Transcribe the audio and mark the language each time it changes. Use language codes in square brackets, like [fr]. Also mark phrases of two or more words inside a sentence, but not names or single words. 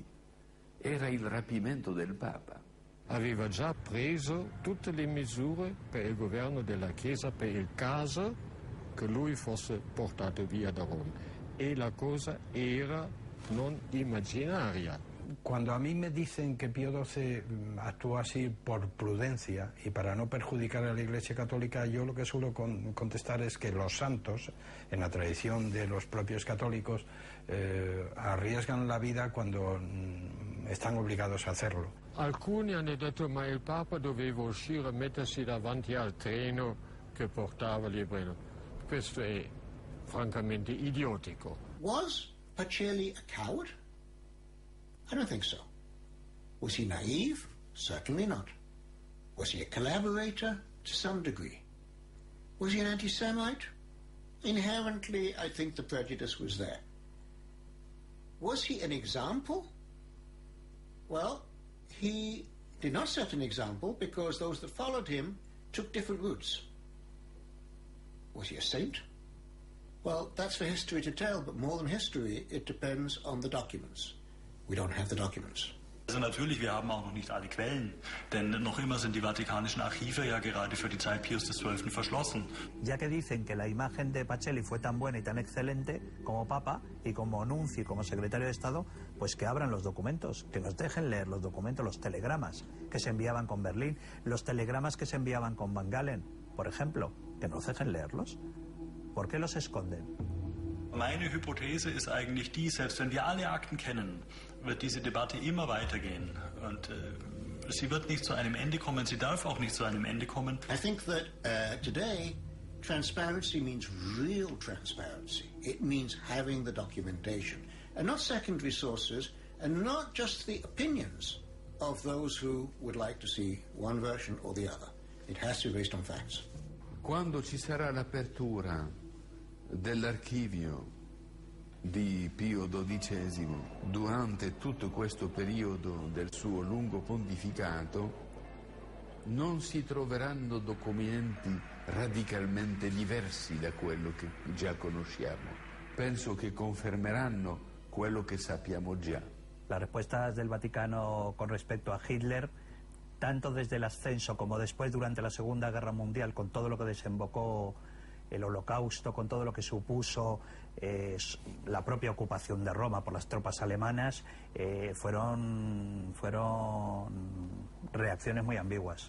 [it] Era il rapimento del Papa. Aveva già preso tutte le misure per il governo della Chiesa per il caso che lui fosse portato via da Roma. E la cosa era non immaginaria. [es] Cuando a mí me dicen que Pío XII actuó así por prudencia y para no perjudicar a la Iglesia Católica, yo lo que suelo contestar es que los santos, en la tradición de los propios católicos, arriesgan la vida cuando están obligados a hacerlo. [it] Alcuni hanno detto ma il Papa doveva uscire e mettersi davanti al treno che portava gli ebrei. Questo è francamente idiotico. [en] Was Pacelli a coward? I don't think so. Was he naive? Certainly not. Was he a collaborator? To some degree. Was he an anti-Semite? Inherently, I think the prejudice was there. Was he an example? Well, he did not set an example because those that followed him took different routes. Was he a saint? Well, that's for history to tell, but more than history, it depends on the documents. We don't have the documents. [de] Also natürlich, wir haben auch noch nicht alle Quellen, denn noch immer sind die vatikanischen Archive ja gerade für die Zeit Pius XII. Verschlossen. [es] Ya que dicen que la imagen de Pacelli fue tan buena y tan excelente como Papa y como nuncio y como secretario de Estado, pues que abran los documentos, que nos dejen leer los documentos, los telegramas que se enviaban con Berlín, los telegramas que se enviaban con Van Galen, por ejemplo, que nos dejen leerlos. ¿Por qué los esconden? [de] Meine Hypothese ist eigentlich die, selbst wenn wir alle Akten kennen, wird diese Debatte immer weitergehen. Und sie wird nicht zu einem Ende kommen, sie darf auch nicht zu einem Ende kommen. [en] I think that today, transparency means real transparency. It means having the documentation, and not secondary sources, and not just the opinions of those who would like to see one version or the other. It has to be based on facts. [it] Quando ci sarà l'apertura dell'archivio di Pio XII durante tutto questo periodo del suo lungo pontificato, non si troveranno documenti radicalmente diversi da quello che già conosciamo. Penso che confermeranno quello che sappiamo già. [es] Las respuestas del Vaticano con respecto a Hitler, tanto desde el ascenso como después durante la Segunda Guerra Mundial, con todo lo que desembocó el Holocausto, con todo lo que supuso la propia ocupación de Roma por las tropas alemanas, fueron reacciones muy ambiguas.